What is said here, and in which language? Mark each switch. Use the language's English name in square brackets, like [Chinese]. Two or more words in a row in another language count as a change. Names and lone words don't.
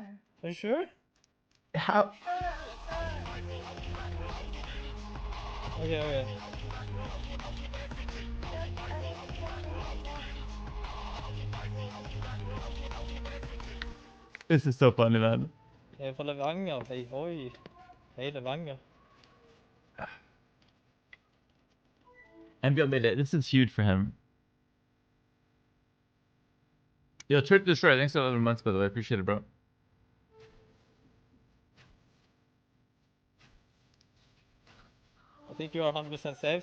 [English] Are you sure? How? Okay. This is so funny, man. [Norwegian] Jeg er fra Levanger. Hei, oi. Hei, Levanger. [English] NBL made it. This is huge for him. Yo, Trip Destroy, thanks for 11 months, by the way. I appreciate it, bro. I think you are 100% safe.